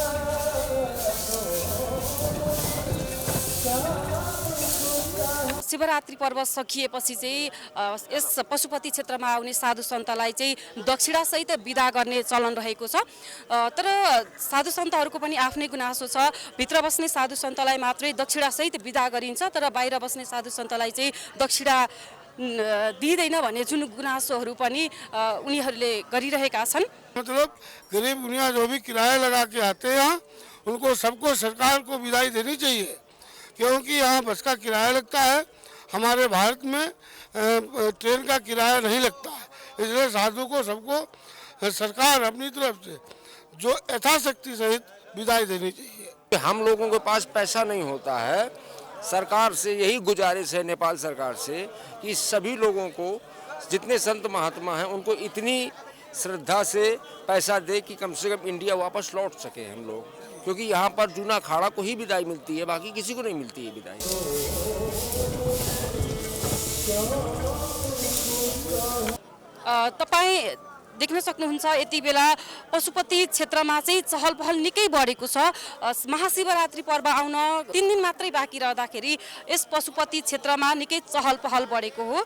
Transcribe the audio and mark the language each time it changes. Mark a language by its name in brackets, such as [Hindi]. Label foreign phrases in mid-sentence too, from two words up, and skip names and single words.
[Nepali] शिवरात्रि पर्व सकिएपछि चाहिँ यस पशुपति क्षेत्रमा आउने साधु सन्तलाई चाहिँ दक्षिणासहित बिदा गर्ने चलन रहेको छ। तर साधु सन्तहरूको पनि आफ्नै गुनासो छ। भित्र बस्ने साधु सन्तलाई मात्रै दक्षिणासहित बिदा गरिन्छ, तर बाहिर बस्ने साधु सन्तलाई चाहिँ दक्षिणा दिँदैन भन्ने जुन गुनासोहरू पनि उनीहरूले गरिरहेका छन्। [Hindi] मतलब गरीब दुनिया जो भी किराया लगा के आते हैं उनको सबको सरकार को विदाई देनी चाहिए, क्योंकि यहाँ बस का किराया लगता है। हमारे भारत में ट्रेन का किराया नहीं लगता है, इसलिए साधु को सबको सरकार अपनी तरफ से जो यथाशक्ति सहित विदाई देनी चाहिए। हम लोगों के पास पैसा नहीं होता है, सरकार से यही गुजारिश है, नेपाल सरकार से, कि सभी लोगों को जितने संत महात्मा हैं उनको इतनी श्रद्धा से पैसा दे कि कम से कम इंडिया वापस लौट सके हम लोग, क्योंकि यहाँ पर जूना अखाड़ा को ही विदाई मिलती है, बाकी किसी को नहीं मिलती है विदाई। [Nepali] तपाईँ देख्न सक्नुहुन्छ यति बेला पशुपति क्षेत्रमा चाहिँ चहल पहल निकै बढेको छ। महाशिवरात्रि पर्व आउन 3 दिन मात्रै बाँकी रहँदाखेरि यस पशुपति क्षेत्रमा निकै चहल पहल बढेको हो।